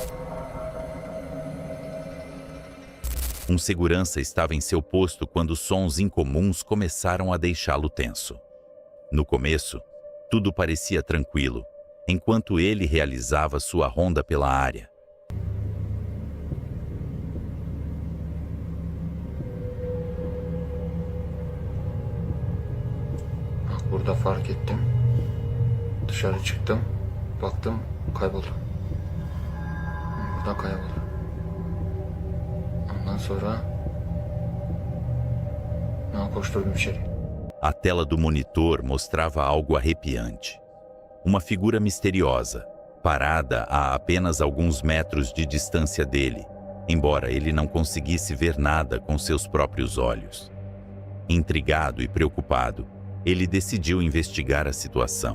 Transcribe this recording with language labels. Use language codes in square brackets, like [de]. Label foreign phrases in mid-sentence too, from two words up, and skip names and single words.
[pt] Um segurança estava em seu posto quando sons incomuns começaram a deixá-lo tenso. No começo, tudo parecia tranquilo, enquanto ele realizava sua ronda pela área. [tr] Burada fark ettim. Dışarı çıktım. Baktım kayboldu. Buradan kayboldu. Ondan sonra koşturdum içeri. [pt] A tela do monitor mostrava algo arrepiante. Uma figura misteriosa, parada a apenas alguns metros de distância dele, embora ele não conseguisse ver nada com seus próprios olhos. Intrigado e preocupado, ele decidiu investigar a situação.